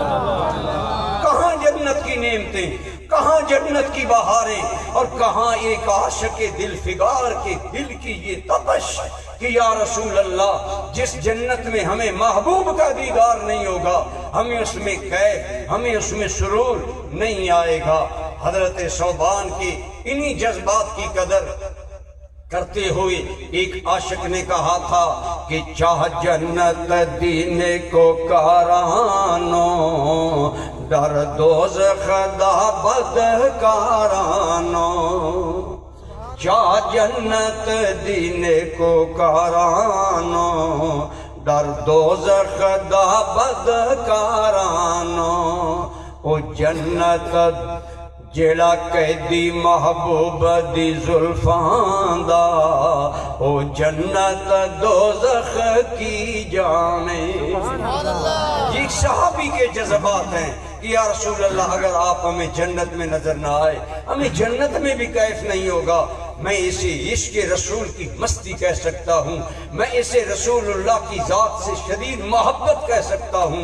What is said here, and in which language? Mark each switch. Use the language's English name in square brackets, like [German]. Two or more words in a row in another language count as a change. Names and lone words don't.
[Urdu] کہاں جنت کی نعمتیں، کہاں جنت کی بہاریں، اور کہاں ایک عاشق دل فگار کے دل کی یہ تپش کہ [Arabic] یا رسول اللہ، [Urdu] جس جنت میں ہمیں محبوب کا دیدار نہیں ہوگا، ہمیں اس میں کیف، ہمیں اس میں سرور نہیں آئے گا۔ حضرت ثوبان کی انہی جذبات کی قدر کرتے ہوئے ایک عاشق نے کہا تھا کہ [Punjabi] چاہ جنت دینے کو کارانو، در دوزخ دا بدکارانو، چاہ جنت دینے کو کارانو، در دوزخ دا بدکارانو، او جنت جیڑا قیدی محبوب دی زلفان دا، او جنت دوزخ کی جانے۔ [Urdu] یہ صحابی کے جذبات ہیں کہ [Arabic] یا رسول اللہ، [Urdu] اگر آپ ہمیں جنت میں نظر نہ آئے، ہمیں جنت میں بھی کیف نہیں ہوگا۔ میں اسے عشق رسول کی مستی کہہ سکتا ہوں، میں اسے رسول اللہ کی ذات سے شدید محبت کہہ سکتا ہوں۔